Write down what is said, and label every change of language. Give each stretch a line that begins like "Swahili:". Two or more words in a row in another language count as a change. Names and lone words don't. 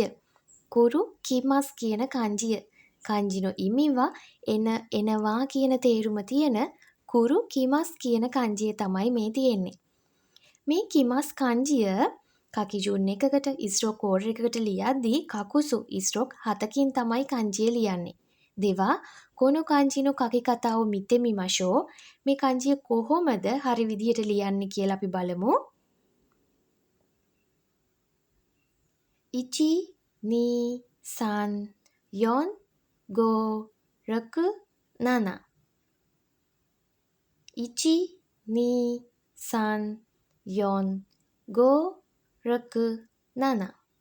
Japanese: 来る 来ます
Sinhala: කියන kanjiය.
Japanese: 漢字 の 意味 は
Sinhala: එනවා කියන තේරුම තියෙන
Japanese: 来る 来ます
Sinhala: කියන kanjiය තමයි මේ තියෙන්නේ. මේ කිමස් kanjiය කකිජුන් එකකට
English: stroke code
Sinhala: එකකට ලියද්දී කකුසු ස්ට්‍රෝක් 7කින් තමයි kanjiය ලියන්නේ.
Japanese: では この 漢字 の 書き方 を 見て みましょう.
Sinhala: මේ kanjiය කොහොමද හරි විදිහට ලියන්නේ කියලා අපි බලමු. 1 2 3 4 5 6 7 1 2 3 4 5 6 7